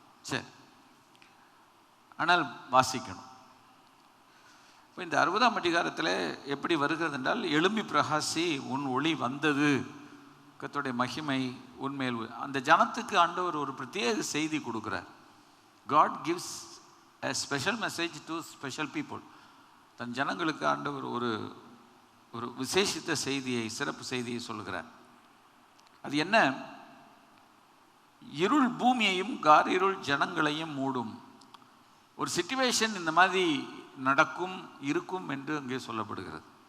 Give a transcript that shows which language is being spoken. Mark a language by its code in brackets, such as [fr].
[ta] சரி, ஆனால் வாசிக்கணும். இப்போ இந்த 60ஆம் அதிகாரத்தில் எப்படி வருகிறது என்றால், எழும்பி பிரகாசி, உன் ஒளி வந்தது, கர்த்தருடைய மகிமை உண்மையில். அந்த ஜனத்துக்கு ஆண்டவர் ஒரு பிரத்யேக செய்தி கொடுக்குறார். [en] God gives a special message to special people. [ta] தன் ஜனங்களுக்கு ஆண்டவர் ஒரு ஒரு விசேஷித்த செய்தியை, சிறப்பு செய்தியை சொல்கிறார். அது என்ன? இருள் பூமியையும் காரிருள் ஜனங்களையும் மூடும். ஒரு சிச்சுவேஷன் இந்த மாதிரி நடக்கும், இருக்கும் என்று அங்கே சொல்லப்படுகிறது.